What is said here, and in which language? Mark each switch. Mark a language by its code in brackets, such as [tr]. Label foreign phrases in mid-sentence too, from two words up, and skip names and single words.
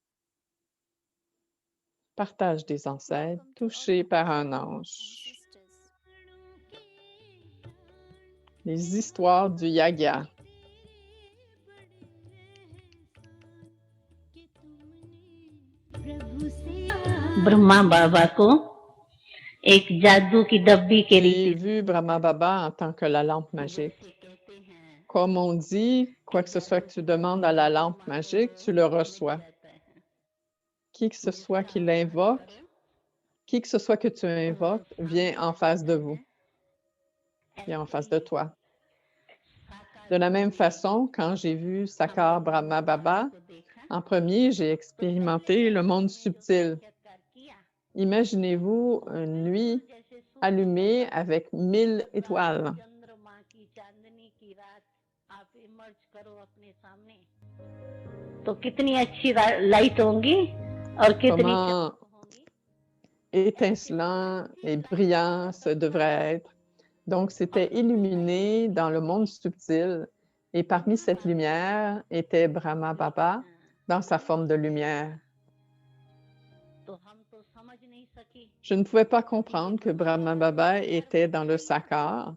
[fr] Partage des ancêtres touchés par un ange. Les histoires du Yagya. [hi] ब्रह्मा बाबा को एक जादू की डब्बी के [fr] J'ai [hi] लिए [fr] vu Brahma Baba en tant que la lampe magique. Comme on dit, quoi que ce soit que tu demandes à la lampe magique, tu le reçois. Qui que ce soit qui l'invoque, qui que ce soit que tu invoques, vient en face de vous, vient en face de toi. De la même façon, quand j'ai vu Sakar Brahma Baba, en premier, j'ai expérimenté le monde subtil. Imaginez-vous une nuit allumée avec 1000 étoiles. [hi] तो कितनी अच्छी लाइट होंगी और कितनी [fr] Comment étincelant et brillant ce devrait être. Donc, c'était illuminé dans le monde subtil. Et parmi cette lumière était Brahma Baba dans sa forme de lumière. Je ne pouvais pas comprendre que Brahma Baba était dans le Sakar.